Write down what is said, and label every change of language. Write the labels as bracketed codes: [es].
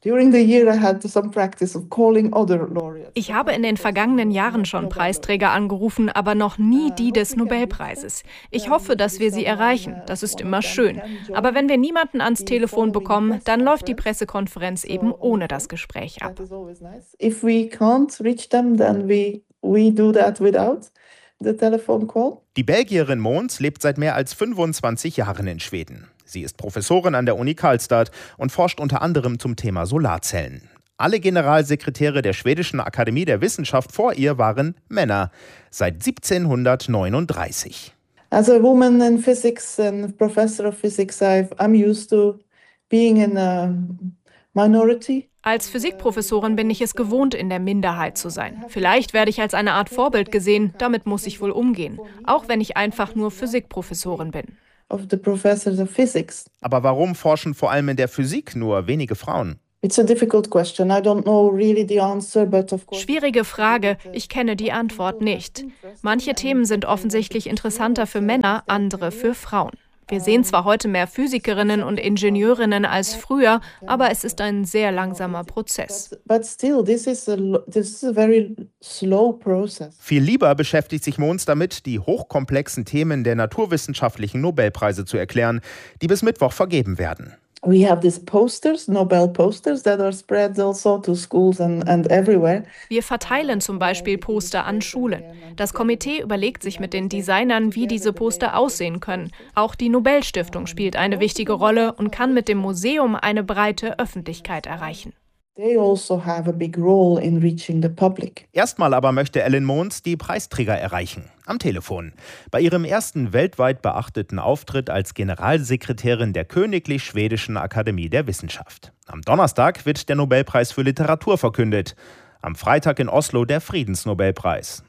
[de] Ich habe in den vergangenen Jahren schon Preisträger angerufen, aber noch nie die des Nobelpreises. Ich hoffe, dass wir sie erreichen. Das ist immer schön. Aber wenn wir niemanden ans Telefon bekommen, dann läuft die Pressekonferenz eben ohne das Gespräch ab. [en] If we can't reach them, then we do that without. the telephone call. [de] Die Belgierin Mons lebt seit mehr als 25 Jahren in Schweden. Sie ist Professorin an der Uni Karlstad und forscht unter anderem zum Thema Solarzellen. Alle Generalsekretäre der Schwedischen Akademie der Wissenschaft vor ihr waren Männer, seit 1739. [en] As a woman in physics and professor of physics, I'm used to being in a minority. [de] Als Physikprofessorin bin ich es gewohnt, in der Minderheit zu sein. Vielleicht werde ich als eine Art Vorbild gesehen, damit muss ich wohl umgehen, auch wenn ich einfach nur Physikprofessorin bin. [en] Of the professors of physics. [de] Aber warum forschen vor allem in der Physik nur wenige Frauen? [en] It's a difficult question. I don't know really the answer, but of course. [de] Schwierige Frage. Ich kenne die Antwort nicht. Manche Themen sind offensichtlich interessanter für Männer, andere für Frauen. Wir sehen zwar heute mehr Physikerinnen und Ingenieurinnen als früher, aber es ist ein sehr langsamer Prozess. [en] But still, this is a very slow process. [de] Viel lieber beschäftigt sich Mons damit, die hochkomplexen Themen der naturwissenschaftlichen Nobelpreise zu erklären, die bis Mittwoch vergeben werden. [en] We have these posters, Nobel posters, that are spread also to schools and everywhere. [de] Wir verteilen zum Beispiel Poster an Schulen. Das Komitee überlegt sich mit den Designern, wie diese Poster aussehen können. Auch die Nobelstiftung spielt eine wichtige Rolle und kann mit dem Museum eine breite Öffentlichkeit erreichen. [en] They also have a big role in reaching the public. [de] Erstmal aber möchte Ellen Mons die Preisträger erreichen. Am Telefon. Bei ihrem ersten weltweit beachteten Auftritt als Generalsekretärin der Königlich Schwedischen Akademie der Wissenschaft. Am Donnerstag wird der Nobelpreis für Literatur verkündet. Am Freitag in Oslo der Friedensnobelpreis.